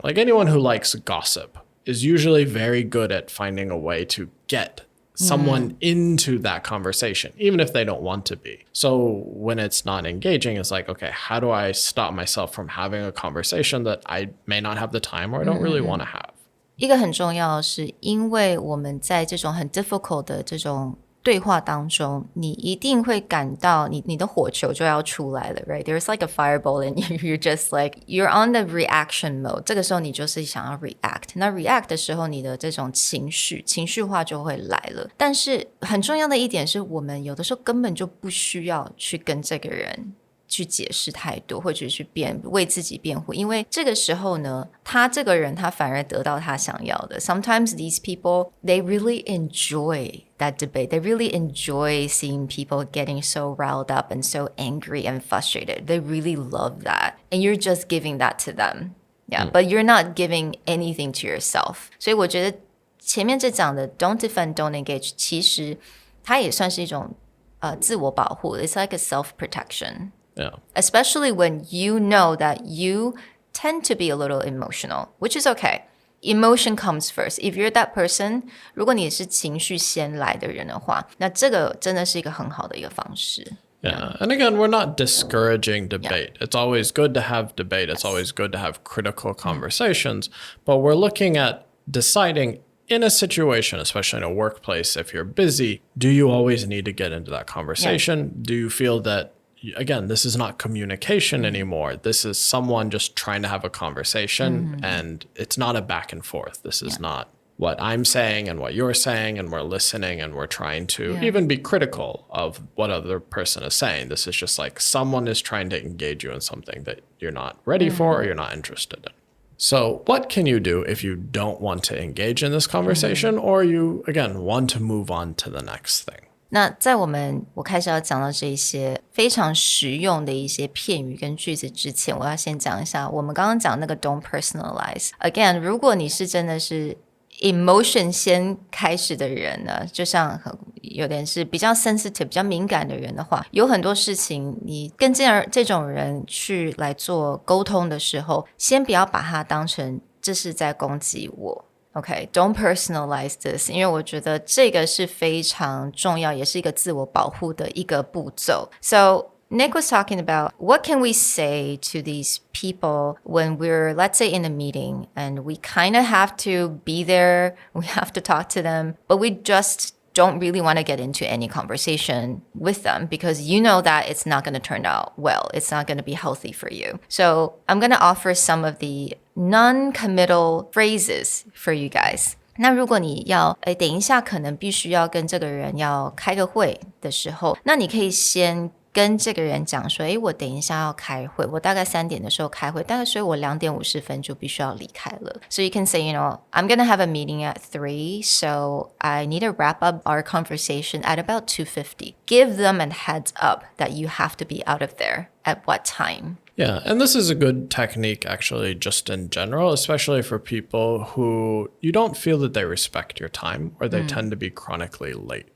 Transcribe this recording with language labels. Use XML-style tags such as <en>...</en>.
<en>Like anyone who likes gossip is usually very good at finding a way to get someone into that conversation, even if they don't want to be. So when it's not engaging, it's like, okay, how do I stop myself from having a conversation that I may not have the time or I don't really want to have?</en> <zh>一个很重要的是，因为我们在这种很 difficult 的这种对话当中，你一定会感到你的火球就要出来了 right?</zh> <en>There's like a fireball in you. You're just like, you're on the reaction mode.</en> <zh>这个时候你就是想要 react. 那 react 的时候，你的这种情绪化就会来了。但是很重要的一点是，我们有的时候根本就不需要去跟这个人去解释太多，或者去为自己辩护，因为这个时候呢，他这个人他反而得到他想要的。</zh> <en>Sometimes these people, they really enjoy that debate. They really enjoy seeing people getting so riled up and so angry and frustrated. They really love that. And you're just giving that to them. Yeah, but you're not giving anything to yourself.</en> <zh>所以我觉得前面这讲的</zh> <en>don't defend, don't engage,</en> <zh>其实它也算是一种自我保护。</zh> <en>It's like a self-protection.Yeah. Especially when you know that you tend to be a little emotional, which is okay. Emotion comes first. If you're that person,</en> <zh>如果你是情绪先来的人的话，那这个真的是一个很好的一个方式。</zh> <en>Yeah. And again, we're not discouraging debate. It's always good to have debate. It's always good to have critical conversations. But we're looking at deciding, in a situation, especially in a workplace, if you're busy, do you always need to get into that conversation? Yeah. Do you feel that, again, this is not communication anymore. This is someone just trying to have a conversation, and it's not a back and forth. This is not what I'm saying and what you're saying, and we're listening and we're trying to even be critical of what other person is saying. This is just like someone is trying to engage you in something that you're not ready for or you're not interested in. So what can you do if you don't want to engage in this conversation or you, again, want to move on to the next thing?</en> <zh>那在我开始要讲到这些非常实用的一些片语跟句子之前，我要先讲一下我们刚刚讲那个</zh> <en>don't personalize.</en> <zh>Again, 如果你是真的是 emotion 先开始的人呢，就像有点是比较 sensitive 比较敏感的人的话，有很多事情你跟这种人去来做沟通的时候，先不要把它当成这是在攻击我。</zh> <en>Okay, don't personalize this,</en> <zh>因为我觉得这个是非常重要，也是一个自我保护的一个步骤。</zh> <en>So Nick was talking about what can we say to these people when we're, let's say, in a meeting and we kind of have to be there, we have to talk to them, but we just don't really want to get into any conversation with them because you know that it's not going to turn out well. It's not going to be healthy for you. So I'm going to offer some of the non-committal phrases for you guys.</en> <zh>那如果你要等一下可能必须要跟这个人要开个会的时候，那你可以先跟这个人讲说，我等一下要开会，我大概3点的时候开会，大概所以我2点50分就必须要离开了。</zh> <en>So you can say, I'm going to have a meeting at 3, so I need to wrap up our conversation at about 2:50. Give them a heads up that you have to be out of there at what time. Yeah, and this is a good technique actually just in general, especially for people who you don't feel that they respect your time or they tend to be chronically late.</en>